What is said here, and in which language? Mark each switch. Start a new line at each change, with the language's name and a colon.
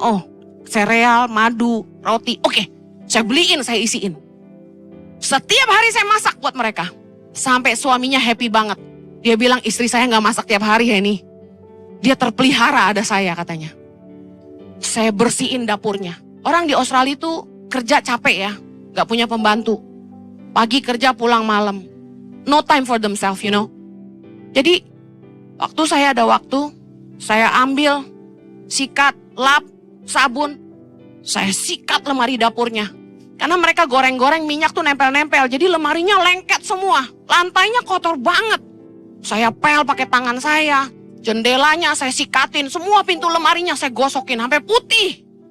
Indonesian: Oh, sereal, madu, roti. Oke, saya beliin, saya isiin. Setiap hari saya masak buat mereka. Sampai suaminya happy banget. Dia bilang istri saya gak masak tiap hari ya ini. Dia terpelihara ada saya katanya. Saya bersihin dapurnya. Orang di Australia itu kerja capek ya. Gak punya pembantu. Pagi kerja pulang malam.
English: No time for themselves, you know. Jadi
Indonesian: Waktu saya ada waktu, saya ambil sikat, lap, sabun, saya sikat lemari dapurnya. Karena mereka goreng-goreng minyak tuh nempel-nempel, jadi lemarinya lengket semua, lantainya kotor banget. Saya pel pakai tangan saya, jendelanya saya sikatin, semua pintu lemarinya saya gosokin sampai putih.